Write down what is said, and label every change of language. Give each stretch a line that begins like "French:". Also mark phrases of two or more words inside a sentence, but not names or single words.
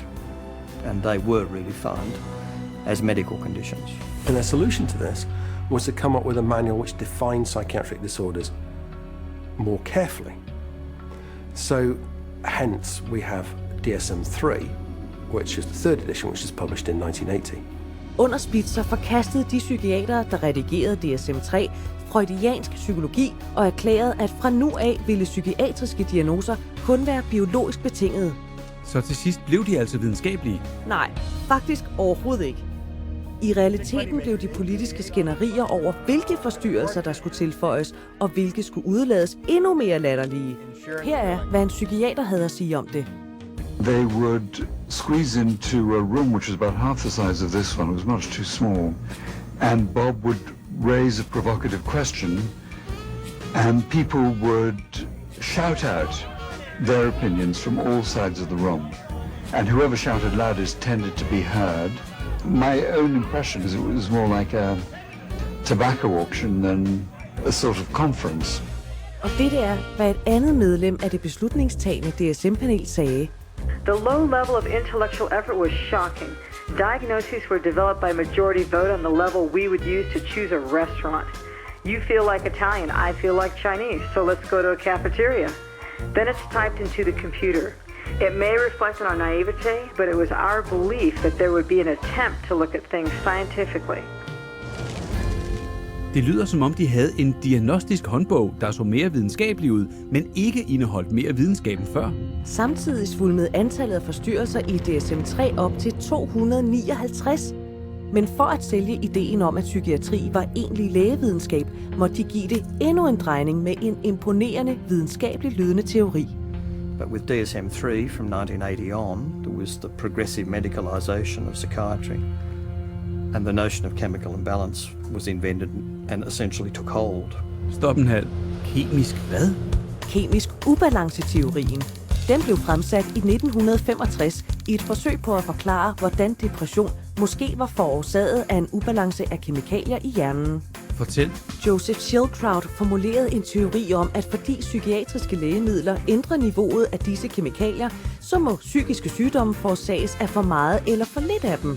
English: And they were redefined as medical conditions. And their solution to this was to come up with a manual which defined psychiatric disorders more carefully. So hence we have DSM-3, which is the third edition, which was published in 1980.
Danish: Under Spitzer forkastede de psykiatere, der redigerede DSM-3, freudiansk psykologi og erklærede, at fra nu af ville psykiatriske diagnoser kun være biologisk betingede. Så til sidst blev de altså videnskabelige? Nej, faktisk overhovedet ikke. I realiteten blev de politiske skænderier over, hvilke forstyrrelser der skulle tilføjes, og hvilke skulle udelades, endnu mere latterlige. Her er, hvad en psykiater havde at sige om det.
English: They would squeeze into a room which was about half the size of this one. It was much too small. And Bob would raise a provocative question, and people would shout out their opinions from all sides of the room. And whoever shouted loudest tended to be heard. My own impression is it was more like a tobacco auction than a sort of conference. Og det er, hvad et andet medlem af det beslutningstagende DSM-panel sagde. The low level of intellectual effort was shocking. Diagnoses were developed by majority vote on the level we would use to choose a restaurant. You feel like Italian, I feel like Chinese, so let's go to a cafeteria. Then it's typed into the computer. It may reflect on our naivete, but it was our belief that there would be an attempt to look at things scientifically.
Danish: Det lyder som om de havde en diagnostisk håndbog, der så mere videnskabelig ud, men ikke indeholdt mere videnskab end før. Samtidig svulmede antallet af forstyrrelser i DSM-3 op til 259. Men for at sælge ideen om, at psykiatri var egentlig lægevidenskab, måtte de give det endnu en drejning med en imponerende videnskabelig lydende teori.
English: But with DSM-3 from 1980 on, there was the progressive medicalization of psychiatry. And the notion of chemical imbalance was invented and essentially took hold.
Danish: Stop en halv. Kemisk hvad? Kemisk ubalanceteorien. Den blev fremsat i 1965 i et forsøg på at forklare, hvordan depression måske var forårsaget af en ubalance af kemikalier i hjernen. Fortæl. Joseph Schildkraut formulerede en teori om, at fordi psykiatriske lægemidler ændrer niveauet af disse kemikalier, så må psykiske sygdomme forårsages af for meget eller for lidt af dem.